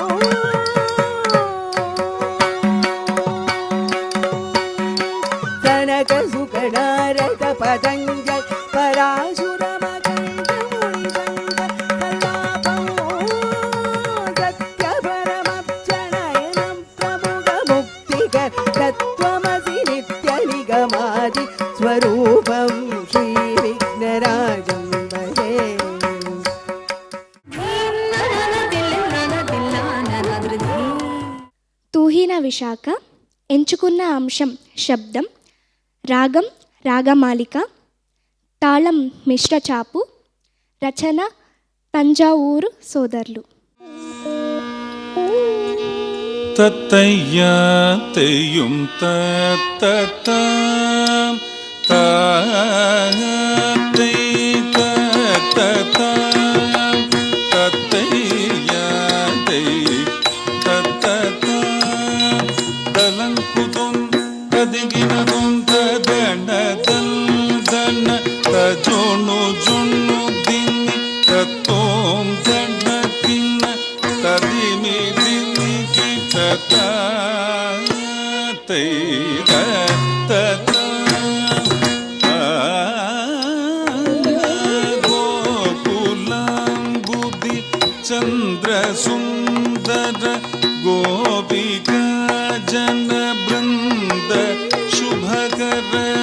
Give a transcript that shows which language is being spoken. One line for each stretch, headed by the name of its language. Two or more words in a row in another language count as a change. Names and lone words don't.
Sanskrit: कनकसुगनारद पतञ्जलि पराशुरमकण्ड मुनिसङ्ग कलापम् सत्यपरमब्जनयनं प्रमुखमुक्तिकर तत्त्वमसि नित्यनिगमादि स्वरूपं श्रीविघ्नराजं भजे
Telugu: తూహీన విశాఖ ఎంచుకున్న అంశం శబ్దం, రాగం రాగమాలిక, తాళం మిశ్ర చాపు, రచన తంజావూరు సోదరులు. தத்தையா தெய்யும் தத்தத்தாம் தாத்தை தத்தத்தாம் தத்தையா தெய் தத்தத்தாம் தலங்குதும் ததிகினதும் ததனதல் தன தஜோணு ஜொண்ணு தின்னி தத்தோம் தன தின்ன ததிமி தின்னி
Sanskrit: கிட்டத்தை गोकुलाम्बुदि चन्द्र सुन्दर गोपिका जन बृन्द शुभकर